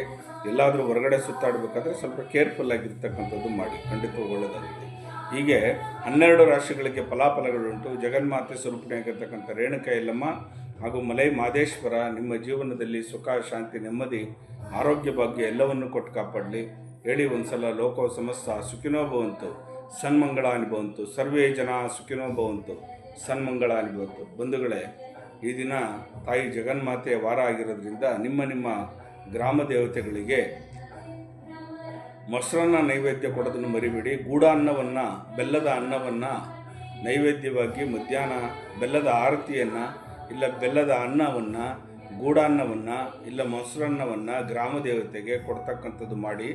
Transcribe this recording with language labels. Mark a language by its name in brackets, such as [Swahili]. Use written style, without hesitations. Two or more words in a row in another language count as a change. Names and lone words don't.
[Kannada] ಎಲ್ಲಾದರೂ ಹೊರಗಡೆ ಸುತ್ತಾಡಬೇಕಾದ್ರೆ ಸ್ವಲ್ಪ ಕೇರ್ಫುಲ್ಲಾಗಿರ್ತಕ್ಕಂಥದ್ದು ಮಾಡಿ. ಖಂಡಿತ ಒಳ್ಳೆಯದಾಗುತ್ತೆ. ಹೀಗೆ 12 ರಾಶಿಗಳಿಗೆ ಫಲಾಫಲಗಳುಂಟು. ಜಗನ್ಮಾತೆ ಸ್ವರೂಪಿಣಿಯಾಗಿರ್ತಕ್ಕಂಥ ರೇಣುಕಾ ಯಲ್ಲಮ್ಮ ಹಾಗೂ ಮಲೈ ಮಾದೇಶ್ವರ ನಿಮ್ಮ ಜೀವನದಲ್ಲಿ ಸುಖ, ಶಾಂತಿ, ನೆಮ್ಮದಿ, ಆರೋಗ್ಯ, ಭಾಗ್ಯ ಎಲ್ಲವನ್ನು ಕೊಟ್ಟು ಕಾಪಾಡಲಿ. ಹೇಳಿ ಒಂದ್ಸಲ. [Sanskrit] ಲೋಕೋ ಸಮಸ್ತ ಸುಖಿನೋ ಭವಂತು, ಸನ್ಮಂಗಳಾನಿ ಭವಂತು, ಸರ್ವೇ ಜನ ಸುಖಿನೋ ಭವಂತು, ಸನ್ಮಂಗಳಾನಿ ಭವಂತು. [Kannada] ಬಂಧುಗಳೇ, ಈ ದಿನ ತಾಯಿ ಜಗನ್ಮಾತೆಯ ವಾರ ಆಗಿರೋದ್ರಿಂದ ನಿಮ್ಮ ಗ್ರಾಮ ದೇವತೆಗಳಿಗೆ ಮೊಸರನ್ನ ನೈವೇದ್ಯ ಕೊಡೋದನ್ನು ಮರಿಬೇಡಿ. ಗೂಢಾನ್ನವನ್ನು, ಬೆಲ್ಲದ ಅನ್ನವನ್ನು ನೈವೇದ್ಯವಾಗಿ ಮಧ್ಯಾಹ್ನ ಬೆಲ್ಲದ ಆರತಿಯನ್ನು, ಇಲ್ಲ ಬೆಲ್ಲದ ಅನ್ನವನ್ನು, ಗೂಢಾನ್ನವನ್ನು, ಇಲ್ಲ ಮೊಸರನ್ನವನ್ನು ಗ್ರಾಮ ದೇವತೆಗೆ ಕೊಡ್ತಕ್ಕಂಥದ್ದು ಮಾಡಿ.